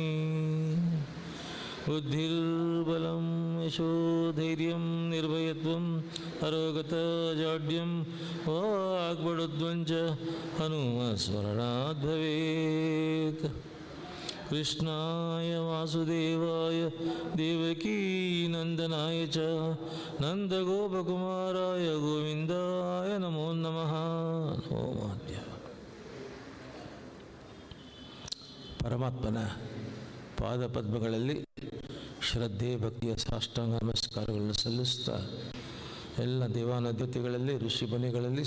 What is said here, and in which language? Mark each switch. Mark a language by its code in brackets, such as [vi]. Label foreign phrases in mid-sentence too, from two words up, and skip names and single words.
[sa] बुद्धिर्बलं यशोधैर्यं निर्भयत्वम् अरोगतजाड्यं वाग्बडुत्वं च हनुमत्स्मरणात् भवेत्। ಕೃಷ್ಣಾಯ ವಾಸುದೇವಾಯ ದೇವಕೀ ನಂದನಾಯ ಚ ನಂದಗೋಪಕುಮಾರಾಯ ಗೋವಿಂದಾಯ ನಮೋ ನಮಃ. ಓಮಾದ್ಯ. [kn] ಪರಮಾತ್ಮನ ಪಾದಪದ್ಮಗಳಲ್ಲಿ ಶ್ರದ್ಧೆ ಭಕ್ತಿಯ ಸಾಷ್ಟಾಂಗ ನಮಸ್ಕಾರಗಳನ್ನು ಸಲ್ಲಿಸ್ತಾ ಎಲ್ಲ ದೇವಾನುದೇವತೆಗಳಲ್ಲಿ, ಋಷಿ ಮುನಿಗಳಲ್ಲಿ,